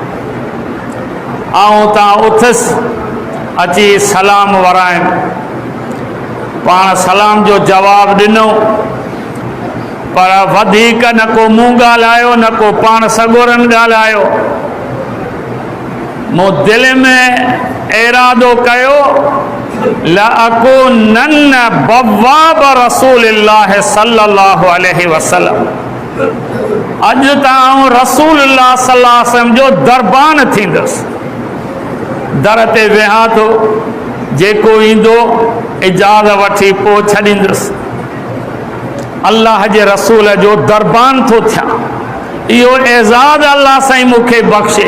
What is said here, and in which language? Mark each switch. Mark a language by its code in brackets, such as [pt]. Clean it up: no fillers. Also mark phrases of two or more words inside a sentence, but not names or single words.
[sd] ऐं तां उथसि अची सलाम वरायमि। पाण सलाम जो जवाबु ॾिनो, पर वधीक न को मूं ॻाल्हायो न को पाण सॻोरनि ॻाल्हायो। मूं दिलि में इरादो कयो [ar] لأكونن بواب رسول الله صلى الله عليه وسلم. [sd] अज ताऊं रसूलुल्लाह [ar] صلى الله عليه وسلم [sd] जो दरबान थींदुसि। दर ते वेहां थो, जेको ईंदो इजाज़त वठी पोइ छॾींदुसि। अल्लाह जे रसूल जो दरबान थो थियां। इहो एज़ाज़ अल्लाह साईं मूंखे बख़्शे।